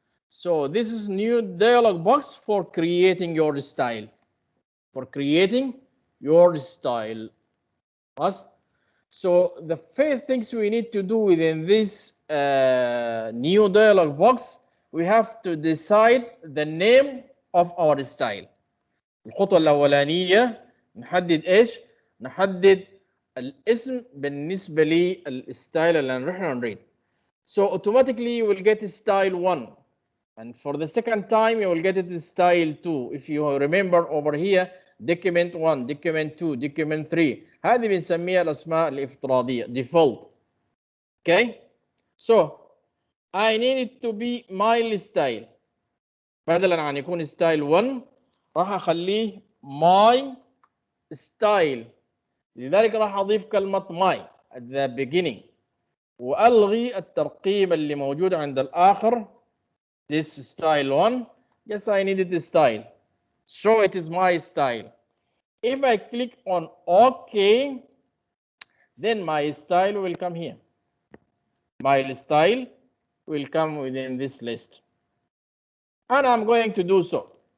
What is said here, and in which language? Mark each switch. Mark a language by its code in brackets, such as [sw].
[en] So this is new dialog box for creating your style. For creating your style. Yes. So the first things we need to do within this new dialog box, we have to decide the name of our style. [ar] الخطوة الأولانية نحدد إيش؟ نحدد الاسم بالنسبة للستايل اللي نحن نريد. [en] So automatically you will get style 1, and for the second time you will get it style 2. If you remember over here document 1, document 2, document 3 [ar] هذه بنسميها الأسماء الافتراضية [en] default. Okay, so I need it to be my style. [ar] بدلا عن يكون style 1 راح أخليه my style. لذلك راح أضيف كلمة my [en] at the beginning [ar] وألغي الترقيم اللي موجود عند الآخر. [en] This style 1, yes I needed the style, so it is my style. If I click on OK, then my style will come here. My style will come within this list, and I'm going to do so.